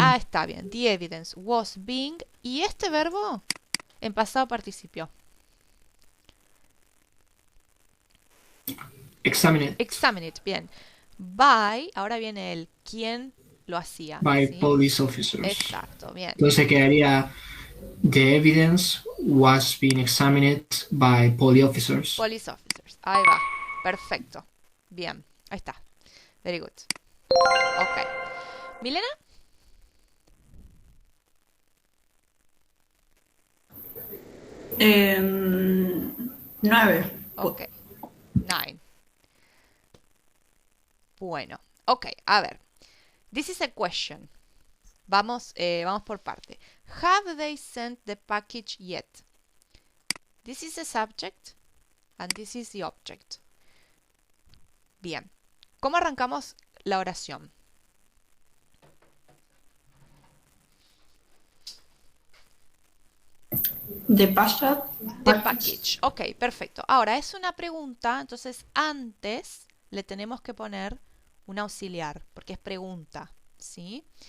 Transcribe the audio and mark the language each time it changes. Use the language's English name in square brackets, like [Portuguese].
[Spanish] Ah, está bien. [English] The evidence was being. [Spanish] Y este verbo en pasado participio. [English] Examine it. Examine it, [Spanish] bien. [English] By, [Spanish] ahora viene el quién lo hacía. [English] By [Spanish] ¿sí? [English] police officers. [Spanish] Exacto, bien. Entonces quedaría [English] the evidence was being examined by police officers. Police officers. [Spanish] Ahí va. Perfecto. Bien. Ahí está. [English] Very good. Ok. [Spanish] ¿Milena? Eh, 9. Ok. 9. Bueno. [English] Ok, [Spanish] a ver. [English] This is a question. [Spanish] Vamos por parte. [English] Have they sent the package yet? This is the subject and this is the object. [Spanish] Bien. ¿Cómo arrancamos la oración? [English] The package. The package. Ok, [Spanish] perfecto. Ahora, es una pregunta, entonces antes le tenemos que poner un auxiliar, porque es pregunta, ¿sí?